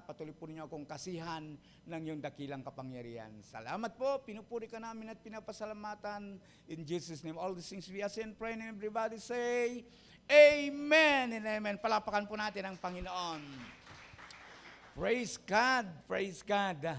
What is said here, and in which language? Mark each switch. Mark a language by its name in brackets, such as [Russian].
[Filipino] Patuloy po ninyo akong kasihan ng iyong dakilang kapangyarihan. Salamat po, pinupuri ka namin at pinapasalamatan. [English] In Jesus' name, all these things we ask and pray, and everybody say, Amen and Amen. [Filipino] Palapakan po natin ang Panginoon. [English] Praise God, praise God.